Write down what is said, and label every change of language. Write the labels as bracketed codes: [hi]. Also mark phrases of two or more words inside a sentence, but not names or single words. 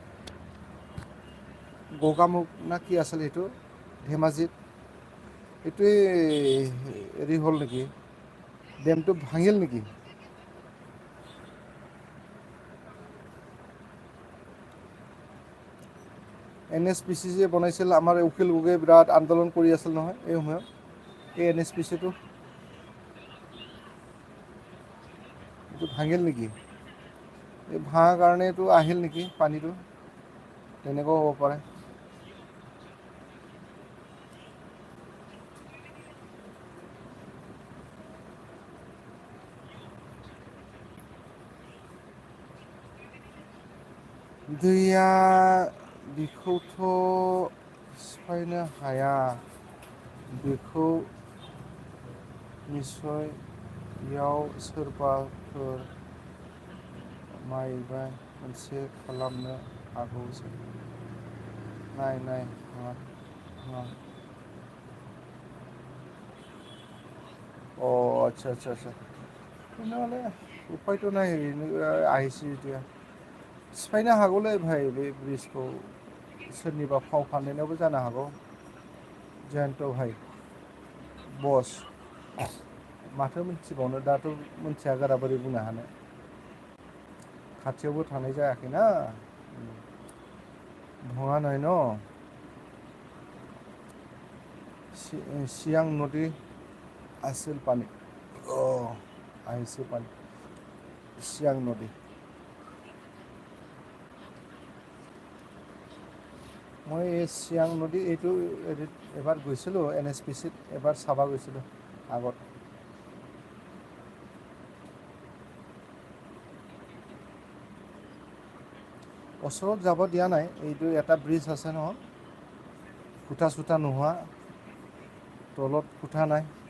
[as] গগামুখ না কি আছিল এইটো ধেমাজিত এইটোৱে হেৰি হ'ল নেকি ডেমটো ভাঙিল নেকি এন এছ পি চি যে বনাইছিল আমাৰ উকিল গগৈয়ে বিৰাট আন্দোলন কৰি আছিল নহয় এই সময়ত এই এন এছ পি চিটো এইটো ভাঙিল নেকি এই ভাঙাৰ কাৰণেতো আহিল নেকি পানীটো তেনেকুৱাও হ'ব পাৰে [brx] दैया बेखौथ' सिफायनो हाया बेखौ निस्सय बेयाव सोरबाफोर मायबा मोनसे खालामनो हागौ नाय मा अ आदसा आदसा आदसा নহ'লে उफायथ' [as] নাই আহিছে এতিয়া [brx] सिफायनो हागौलै भाई बे ब्रिजखौ सोरनिबा फाव फान्दायनायावबो जानो हागौ जयन्त भाई बस माथो मिथिबावनो दाथ' मिथिया गारा बोरै बुंनो हानो खाथियावबो थानाय जायाखैना [as] ভঙা নাই ন চিয়াং নদী আছিল পানী আহিছে পানী চিয়াং নদী মই এই চিয়াং নদী এইটো এবাৰ গৈছিলোঁ এন এছ পি চিত এবাৰ চাব গৈছিলোঁ আগত ওচৰত যাব দিয়া নাই এইটো এটা ব্ৰিজ আছে নহয় খুটা চুটা নোহোৱা তলত খুটা নাই